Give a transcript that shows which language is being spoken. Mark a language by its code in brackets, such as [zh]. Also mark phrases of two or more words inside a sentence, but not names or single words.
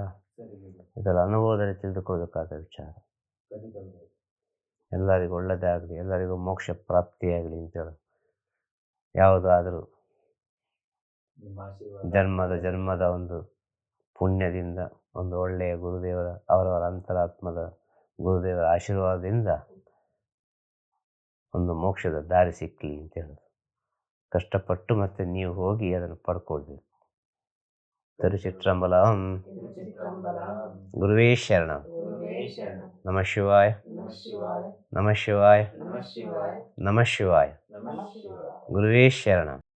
[kn] ಇದೆಲ್ಲ ಅನುಭವದಲ್ಲಿ ತಿಳಿದುಕೊಳ್ಬೇಕಾದ ವಿಚಾರ. ಎಲ್ಲರಿಗೂ ಒಳ್ಳೆಯದಾಗಲಿ, ಎಲ್ಲರಿಗೂ ಮೋಕ್ಷ ಪ್ರಾಪ್ತಿಯಾಗಲಿ ಅಂತೇಳಿ ಯಾವುದಾದರೂ ಜನ್ಮದ ಒಂದು ಪುಣ್ಯದಿಂದ, ಒಂದು ಒಳ್ಳೆಯ ಗುರುದೇವರ, ಅವರವರ ಅಂತರಾತ್ಮದ ಗುರುದೇವರ ಆಶೀರ್ವಾದದಿಂದ ಒಂದು ಮೋಕ್ಷದ ದಾರಿ ಸಿಕ್ಕಲಿ ಅಂತ ಹೇಳೋದು. ಕಷ್ಟಪಟ್ಟು ಮತ್ತೆ ನೀವು ಹೋಗಿ ಅದನ್ನು ಪಡ್ಕೊಳ್ಬೇಕು. ತಿರುಚಿಟ್ರಂಬಲಂ. [sa] ಗುರುವೇ ಶರಣಂ. ನಮಃ ಶಿವಾಯ. ನಮಃ ಶಿವಾಯ. ನಮಃ ಶಿವಾಯ. ಗುರುವೇ ಶರಣಂ.